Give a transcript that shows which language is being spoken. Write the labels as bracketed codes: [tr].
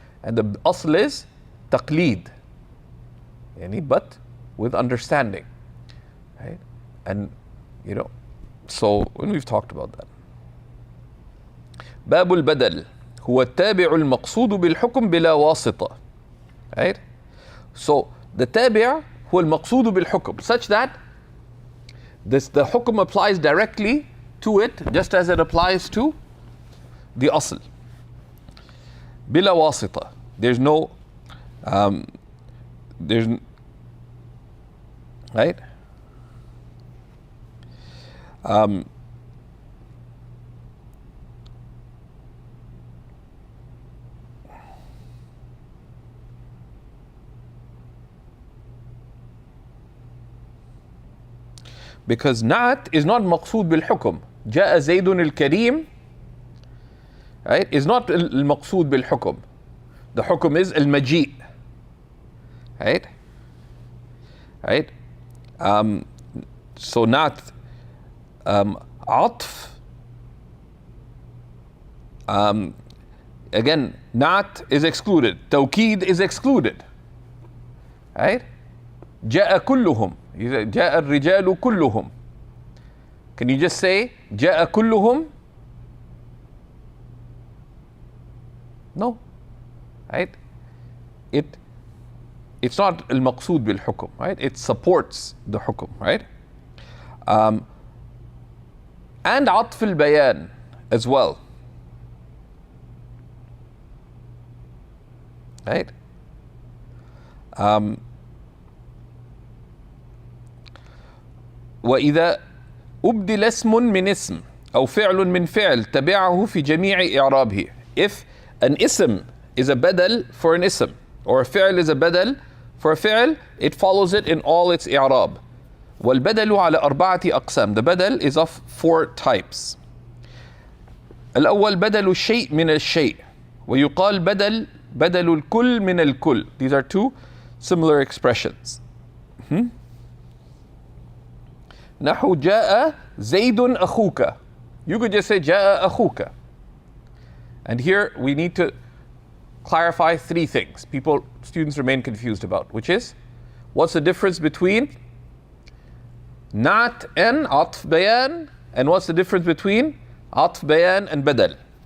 [en] And the asl is taqleed, but with understanding, right? And so when we've talked about that. [ar] باب البدل هو التابع المقصود بالحكم بلا واسطة, [en] right? So the tabi' [ar] هو المقصود بالحكم, [en] such that the حكم applies directly to it just as it applies to the asl. [ar] بلا واسطة. [en] There's no right? Because na'at is not maqsood bil hukum. [ar] جاء زيد الكريم, [en] right, is not [ar] المقصود بالحكم. [en] The hukum is المجيء, right? Right? So not عطف, again, not is excluded. Tawkid is excluded, right? [ar] جاء كلهم, جاء الرجال كلهم. [en] Can you just say [ar] جاء كلهم? [en] No, right? It's not المقصود بالحكم, right? It supports the حكم, right? And عطف البيان as well. right? [ar] وإذا أبدل اسم من اسم أو فعل من فعل تبعه في جميع إعرابه. [en] If an ism is a badal for an ism, or a fi'l is a badal for a fi'l, it follows it in all its i'rab. [ar] والبدل على أربعة أقسام. [en] The badal is of 4 types. [ar] الأول بدل الشيء من الشيء، ويقال بدل الكل من الكل. [en] These are 2 similar expressions. [ar] نحو جاء زيد أخوك. [en] You could just say [ar] جاء أخوك. [en] And here we need to clarify 3 things students remain confused about, which is, what's the difference between na'at and atf bayan, and what's the difference between atf bayan and badal.